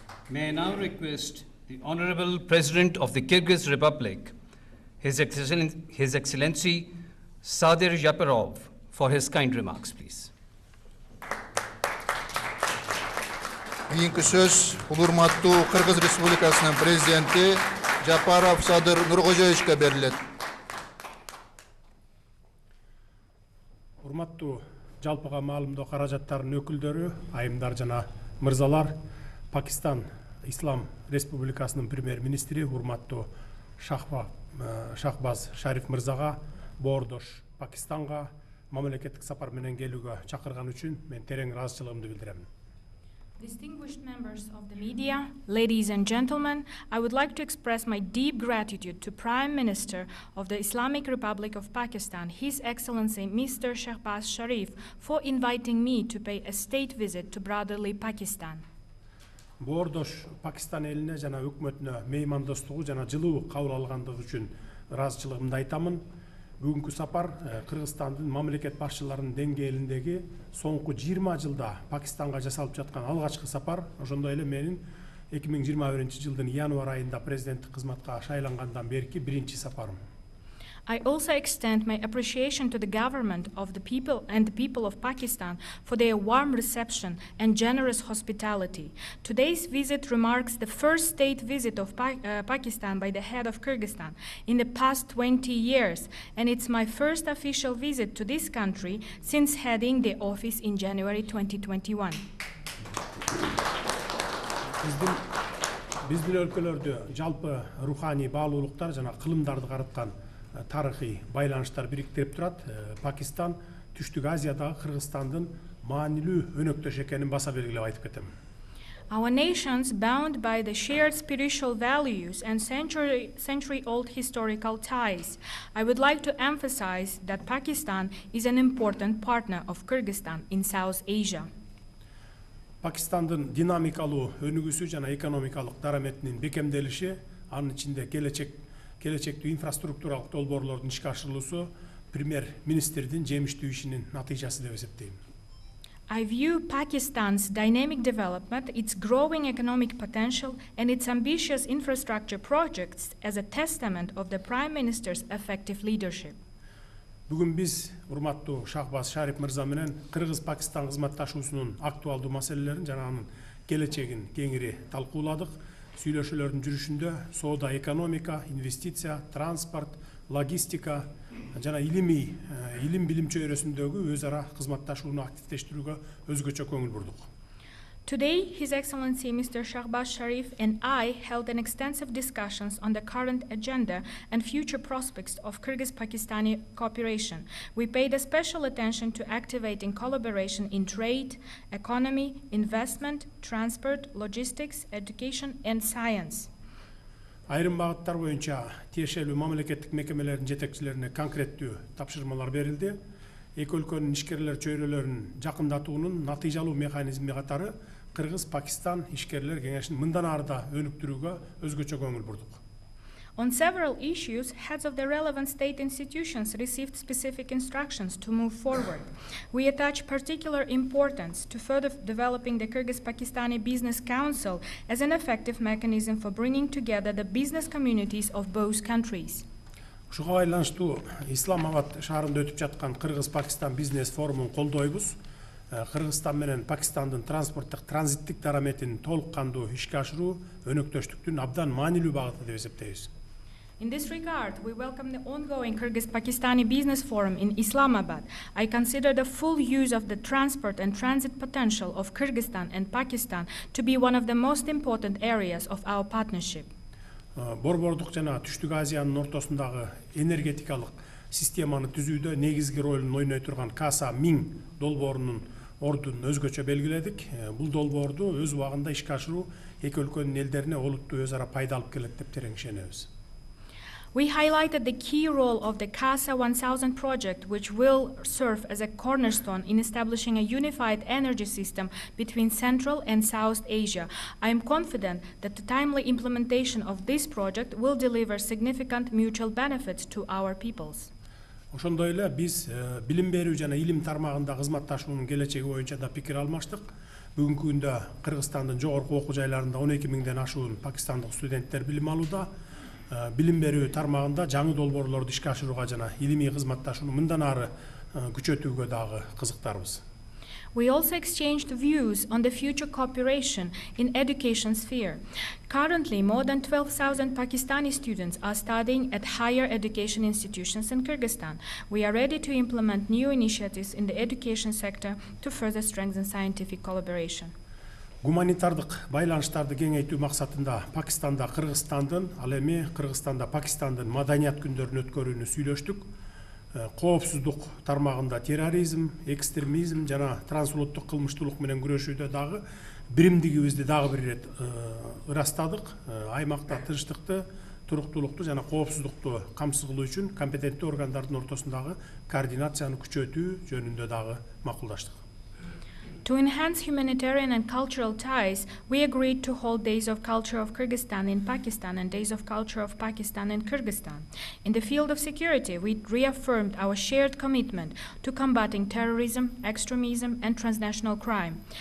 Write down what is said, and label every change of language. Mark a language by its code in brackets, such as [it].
[en] May I now request the Honorable President of the Kyrgyz Republic, His Excellency Sadir Yaparov, for his kind remarks, please. [ky] Кийинки сөз урматтуу Кыргыз Республикасынын президенти Жапаров Садыр Нуркожоевичке берилет. Урматтуу жалпыга маалымдоо каражаттарынын өкүлдөрү, айымдар жана мырзалар, Пакистан Ислам Республикасынын премьер-министри урматтуу Шахбаз Шариф мырзага боордош Пакистанга мамлекеттик сапар менен келүүгө чакырган үчүн мен терең ыраазычылыгымды билдирем. [en] Distinguished members of the media, ladies and gentlemen, I would like to express my deep gratitude to Prime Minister of the Islamic Republic of Pakistan, His Excellency Mr. Shahbaz Sharif, for inviting me to pay a state visit to brotherly Pakistan. [ky] Боордош Пакистан элине жана өкмөтүнө меймандостугу жана жылуу кабыл алгандыгы үчүн ыраазычылыгымды айтамын. Бүгүнкү сапар Кыргызстандын мамлекет башчыларынын деңгээлиндеги соңку 20 жылда Пакистанга жасалып жаткан алгачкы сапар, ошондой эле менин 2021-жылдын январь айында президенттик кызматка шайлангандан берки биринчи сапарым. [en] I also extend my appreciation to the government of the people and the people of Pakistan for their warm reception and generous hospitality. Today's visit remarks the first state visit of Pakistan by the head of Kyrgyzstan in the past 20 years, and it's my first official visit to this country since heading the office in January 2021. [ky] Биздин өлкөлөрдө жалпы руханий баалуулуктар жана кылымдарды караткан тарыхый байланыштар бириктирип турат. Пакистан Түштүк Азиядагы Кыргызстандын маанилүү өнөктөш экенин баса белгилеп айтып кетем. [en] Our nations, bound by the shared spiritual values and century-old historical ties, I would like to emphasize that Pakistan is an important partner of Kyrgyzstan in South Asia. [ky] Пакистандын динамикалуу өнүгүүсү жана экономикалык дараметинин бекемделиши, анын ичинде келечектүү инфраструктуралык долбоорлордун ишке ашырылуусу премьер-министрдин жемиштүү ишинин натыйжасы деп эсептейм. [en] I view Pakistan's dynamic development, its growing economic potential, and its ambitious infrastructure projects as a testament of the Prime Minister's effective leadership. [ky] Бүгүн биз урматтуу Шахбаз Шариф мырза менен Кыргыз-Пакистан кызматташуусунун актуалдуу маселелерин жана анын келечегин кеңири талкууладык. Сүйлөшүүлөрдүн жүрүшүндө соода, экономика, инвестиция, транспорт, логистика жана илим билим чөйрөсүндөгү өз ара кызматташууну активдештирүүгө өзгөчө көңүл бурдук. [en] Today, His Excellency Mr. Shahbaz Sharif and I held an extensive discussions on the current agenda and future prospects of Kyrgyz-Pakistani cooperation. We paid a special attention to activating collaboration in trade, economy, investment, transport, logistics, education, and science. [ky] Айрым багыттар боюнча тиешелүү мамлекеттик мекемелердин жетекчилерине конкреттүү тапшырмалар берилди. Эки өлкөнүн ишкерлер чөйрөлөрүн жакындатуунун натыйжалуу механизми катары Кыргыз-Пакистан ишкерлер кеңешин мындан ары да өнүктүрүүгө өзгөчө көңүл бурдук. [en] On several issues, heads of the relevant state institutions received specific instructions to move forward. We attach particular importance to further developing the Kyrgyz-Pakistani Business Council as an effective mechanism for bringing together the business communities of both countries. [ky] Ушуга байланыштуу Исламабад шаарында өтүп жаткан Кыргыз-Пакистан бизнес форумун колдойбуз. Кыргызстан менен Пакистандын транспорттук транзиттик дараметин толук кандуу ишке ашыруу өнөктөштүктүн абдан маанилүү багыты деп эсептейбиз. [en] In this regard, we welcome the ongoing Kyrgyz-Pakistani Business Forum in Islamabad. I consider the full use of the transport and transit potential of Kyrgyzstan and Pakistan to be one of the most important areas of our partnership. [ky] Борбордук жана Түштүк Азиянын ортосундагы энергетикалык системаны түзүүдө негизги ролун ойной турган Каса 1000 долбоорунун ордун өзгөчө белгиледик. Бул долбоорду өз убагында ишке ашыруу эки өлкөнүн элдерине олуттуу өз ара пайда алып келет деп терең ишенебиз. [en] We highlighted the key role of the CASA 1000 project, which will serve as a cornerstone in establishing a unified energy system between Central and South Asia. I am confident that the timely implementation of this project will deliver significant mutual benefits to our peoples. [ky] Ошондой эле биз билим берүү жана илим тармагында кызматташуунун келечеги боюнча да пикир алмаштык. Бүгүнкү күндө Кыргызстандын жогорку окуу жайларында 12 миңден ашуун пакистандык студенттер билим алууда. Билим берүү тармагында жаңы долбоорлорду ишке ашырууга жана илимий кызматташууну мындан ары күчөтүүгө дагы кызыктарбыз. [en] We also exchanged views on the future cooperation in education sphere. Currently, more than 12,000 Pakistani students are studying at higher education institutions in Kyrgyzstan. We are ready to implement new initiatives in the education sector to further strengthen scientific collaboration. [ky] Гуманитардык байланыштарды кеңейтүү максатында Пакистанда Кыргызстандын, ал эми Кыргызстанда Пакистандын маданият күндөрүн өткөрүүнү сүйлөштүк. Коопсуздук тармагында терроризм, экстремизм жана трансулуттук кылмыштуулук менен күрөшүүдө дагы биримдигибизди дагы бир ирет ырастадык. Аймакта тынчтыкты, туруктуулукту жана коопсуздукту камсыз кылуу үчүн компетенттүү органдардын ортосундагы координацияны күчөтүү жөнүндө дагы макулдаштык. [en] To enhance humanitarian and cultural ties, we agreed to hold Days of Culture of Kyrgyzstan in Pakistan and Days of Culture of Pakistan in Kyrgyzstan. In the field of security, we reaffirmed our shared commitment to combating terrorism, extremism, and transnational crime.